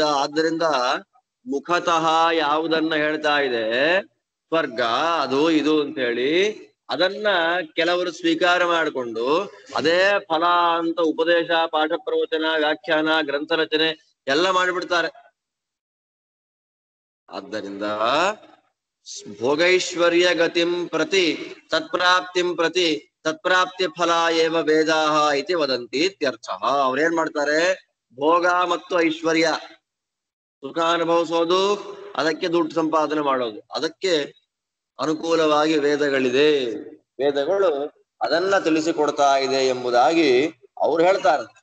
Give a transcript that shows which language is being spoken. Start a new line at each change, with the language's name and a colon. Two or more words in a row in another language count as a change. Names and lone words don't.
Kannada: ಆದ್ದರಿಂದ ಮುಖತಃ ಯಾವುದನ್ನ ಹೇಳ್ತಾ ಇದೆ, ಸ್ವರ್ಗ ಅದು ಇದು ಅಂತ ಹೇಳಿ ಅದನ್ನ ಕೆಲವರು ಸ್ವೀಕಾರ ಮಾಡಿಕೊಂಡು ಅದೇ ಫಲ ಅಂತ ಉಪದೇಶ, ಪಾಠ ಪ್ರವಚನ, ವ್ಯಾಖ್ಯಾನ, ಗ್ರಂಥ ರಚನೆ ಎಲ್ಲ ಮಾಡಿಬಿಡ್ತಾರೆ.
Sanskrit: ಆದ್ದರಿಂದ ಭೋಗೈಶ್ವರ್ಯ ಗತಿಂ ಪ್ರತಿ ತತ್ಪ್ರಾಪ್ತಿಂ ಪ್ರತಿ ತತ್ಪ್ರಾಪ್ತಿ ಫಲ ಏವ ವೇದಾಹ ಇತಿ ವದಂತಿ ಇತ್ಯರ್ಥ.
Kannada: ಅವ್ರೇನ್ ಮಾಡ್ತಾರೆ, ಭೋಗ ಮತ್ತು ಐಶ್ವರ್ಯ, ಸುಖ ಅನುಭವಿಸೋದು ಅದಕ್ಕೆ ದುಡ್ಡು ಸಂಪಾದನೆ ಮಾಡೋದು. ಅದಕ್ಕೆ ಅನುಕೂಲವಾಗಿ ವೇದಗಳಿದೆ, ವೇದಗಳು ಅದನ್ನ ತಿಳಿಸಿಕೊಡ್ತಾ ಇದೆ ಎಂಬುದಾಗಿ ಅವ್ರು ಹೇಳ್ತಾರೆ.